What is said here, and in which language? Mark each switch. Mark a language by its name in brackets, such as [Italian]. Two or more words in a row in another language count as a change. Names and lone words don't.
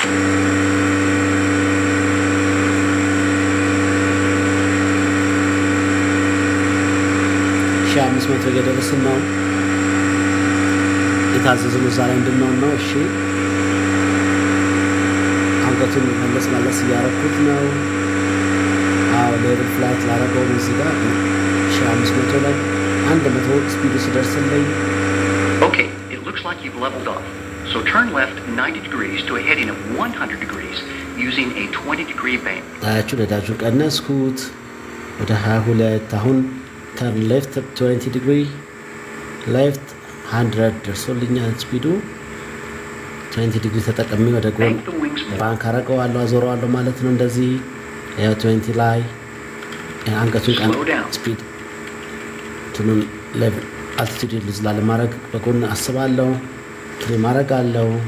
[Amharic] 1500 የደረስን ነው የታዘዝነው ዛሬ እንድንሆን ነው እሺ አንገቱን መለስ ያረኩት ነው አው [English] level flight [Amharic] ላረገው እዚህ ጋር 1500 ላይ 100 ስፒድ ሲደርስልኝ [English] Okay, it looks like you've leveled off. So turn left 90 degrees to a heading of 100 degrees using a 20-degree bank. [Amharic] ታያችሁ ነዳጁን ቀነስኩት ወደ 22 አሁን [English] turn left 20 degree left [Amharic] 100 ደርሶልኛል ስፒዱ [English] 20 degree [Amharic] ተጠቅሜ ወደ ጎን ባንክ አረጋዋለሁ አዞረዋለሁ ማለት ነው እንደዚህ 20 ላይ አንገቱን ቀን ስፒድ እንትኑን [English] level altitude loose [Amharic] ላለማድረግ በጎን አስባለሁ። ትሪም አደርጋለሁ።